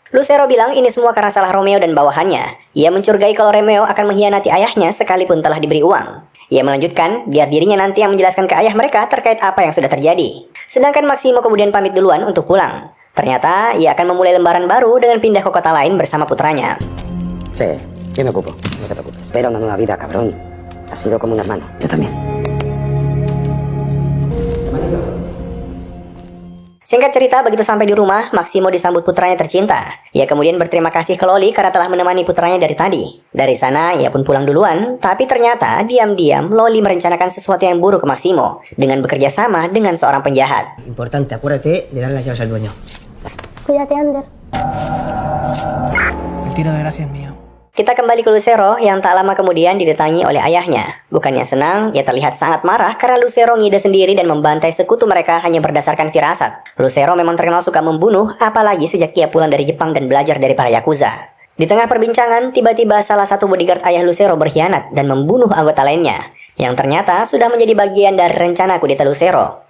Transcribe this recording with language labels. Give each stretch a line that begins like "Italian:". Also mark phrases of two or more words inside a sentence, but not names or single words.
Indonesian: Lucero bilang ini semua karena salah Romeo dan bawahannya. Ia mencurigai kalau Romeo akan mengkhianati ayahnya sekalipun telah diberi uang. Ia melanjutkan biar dirinya nanti yang menjelaskan ke ayah mereka terkait apa yang sudah terjadi. Sedangkan Maximo kemudian pamit duluan untuk pulang. Ternyata ia akan memulai lembaran baru dengan pindah ke kota lain bersama putranya.
Spanish: Sí, yo me ocupo, no te preocupes. Espera una nueva vida, cabrón. Has sido como un hermano. Yo también.
Indonesian: Singkat cerita, begitu sampai di rumah, Maximo disambut putranya tercinta. Ia kemudian berterima kasih ke Loli karena telah menemani putranya dari tadi. Dari sana, ia pun pulang duluan, tapi ternyata diam-diam Loli merencanakan sesuatu yang buruk ke Maximo dengan bekerja sama dengan seorang penjahat.
Spanish: Importante, acuérdate de darle las llaves al dueño. Cuídate, Ander. El tiro de gracia es mío.
Indonesian: Kita kembali ke Lucero yang tak lama kemudian didatangi oleh ayahnya. Bukannya senang, ia terlihat sangat marah karena Lucero ngide sendiri dan membantai sekutu mereka hanya berdasarkan firasat. Lucero memang terkenal suka membunuh, apalagi sejak ia pulang dari Jepang dan belajar dari para Yakuza. Di tengah perbincangan, tiba-tiba salah satu bodyguard ayah Lucero berkhianat dan membunuh anggota lainnya, yang ternyata sudah menjadi bagian dari rencana kudeta Lucero.